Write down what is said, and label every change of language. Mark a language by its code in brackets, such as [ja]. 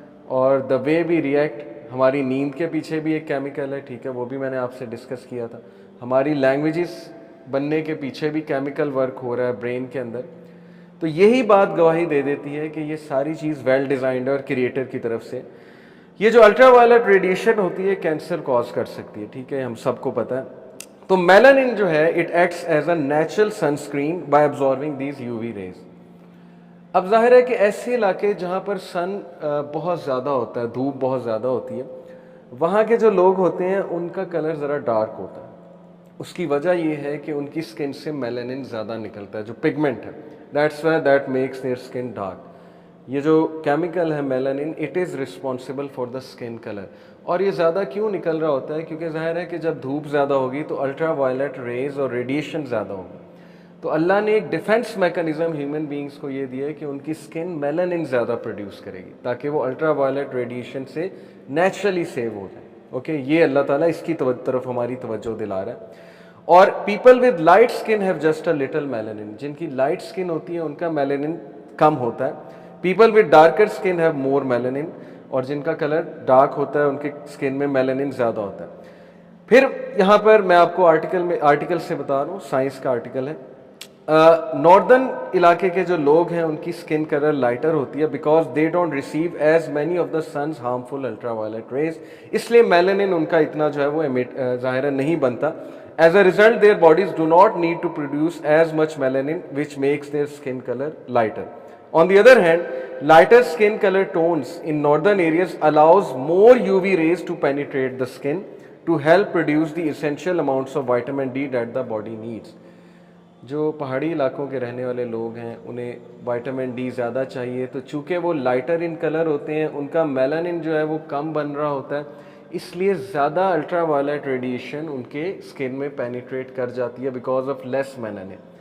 [ur] اور [en] the way we react, [ur] ہماری نیند کے پیچھے بھی ایک کیمیکل ہے, ٹھیک ہے, وہ بھی میں نے آپ سے ڈسکس کیا تھا. ہماری لینگویجز بننے کے پیچھے بھی کیمیکل ورک ہو رہا ہے برین کے اندر. تو یہی بات گواہی دے دیتی ہے کہ یہ ساری چیز ویل ڈیزائنڈ ہے اور کریٹر کی طرف سے. یہ جو الٹرا وائلٹ ریڈیشن ہوتی ہے کینسر کاز کر سکتی ہے, ٹھیک ہے, ہم سب کو پتہ ہے. تو میلانن جو ہے [en] It acts as a natural sunscreen by absorbing these U V rays. [ur] اب ظاہر ہے کہ ایسے علاقے جہاں پر سن بہت زیادہ ہوتا ہے, دھوپ بہت زیادہ ہوتی ہے, وہاں کے جو لوگ ہوتے ہیں ان کا کلر ذرا ڈارک ہوتا ہے. اس کی وجہ یہ ہے کہ ان کی سکن سے میلانن زیادہ نکلتا ہے جو پگمنٹ ہے. [en] That's why that makes their skin dark. [ur] یہ جو کیمیکل ہے میلانن [en] It is responsible for the skin colour. [ur] اور یہ زیادہ کیوں نکل رہا ہوتا ہے؟ کیونکہ ظاہر ہے کہ جب دھوپ زیادہ ہوگی تو الٹرا وائلٹ ریز اور ریڈیشن زیادہ ہوگی. تو اللہ نے ایک ڈیفنس میکانزم ہیومن بینگز کو یہ دیا ہے کہ ان کی سکن میلانن زیادہ پروڈیوس کرے گی تاکہ وہ الٹرا وائلٹ ریڈیشن سے نیچرلی سیو ہو جائے. اوکے, یہ اللہ تعالیٰ اس کی طرف ہماری توجہ دلا رہا ہے. اور [en] people with light skin have just a little melanin, [ur] جن کی لائٹ اسکن ہوتی ہے ان کا میلانن کم ہوتا ہے. [en] people with darker skin have more melanin, [ur] اور جن کا کلر ڈارک ہوتا ہے ان کے اسکن میں میلانن زیادہ ہوتا ہے. پھر یہاں پر میں آپ کو آرٹیکل سے بتا رہا ہوں, سائنس کا آرٹیکل ہے. ناردرن علاقے کے جو لوگ ہیں ان کی سکن کلر لائٹر ہوتی ہے [en] because they don't receive as many of the sun's harmful ultraviolet rays, [ur] اس لیے میلانن ان کا اتنا جو ہے وہ ظاہر نہیں بنتا. [en] As a result, their bodies do not need to produce as much melanin, which makes their skin color lighter. On the other hand, lighter skin color tones in northern areas allows more UV rays to penetrate the skin to help produce the essential amounts of vitamin D that the body needs. [ur] جو پہاڑی علاقوں کے رہنے والے لوگ ہیں انہیں vitamin D زیادہ چاہیے, تو چونکہ وہ لائٹر ان کلر ہوتے ہیں ان کا میلانن جو ہے وہ کم بن رہا ہوتا ہے, اس لیے زیادہ الٹرا وائلٹ ریڈیشن ان کے اسکن میں پینیٹریٹ کر جاتی ہے [en] Because of less melanin.